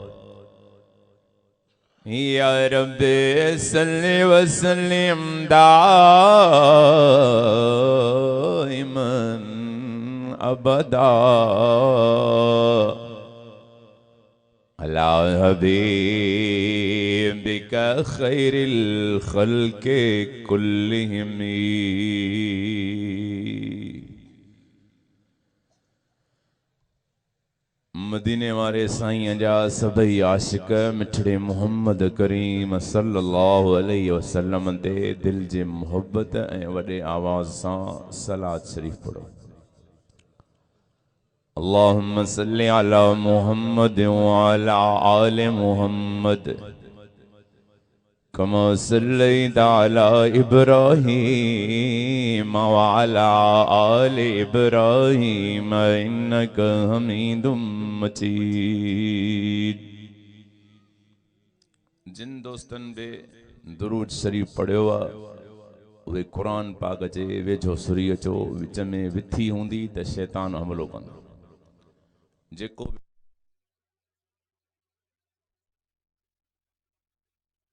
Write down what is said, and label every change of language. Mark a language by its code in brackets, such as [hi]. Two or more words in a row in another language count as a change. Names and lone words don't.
[ar] يا ربي صل وسلم دائما أبدا على حبيبك خير الخلق كلهم. [sd] मदीने वारे साईं जा सभई आशिक मिठड़े मुहम्मद करीम [ar] صلى الله عليه وسلم [sd] ते दिल जे मोहब्बत ऐं वॾे आवाज़ सां सलात शरीफ़ पढ़ो। [ar] اللهم صل على محمد وعلى آل محمد كما صليت على إبراهيم وعلى آل إبراهيم إنك حميد مجيد. [sd] जिन दोस्तन बे दुरूद शरीफ पढ़ियो आहे उहे क़ुरान पाक जे वेझो सुरी अचो। विच में विथी हूंदी त शैतान हमलो कंदो। जेको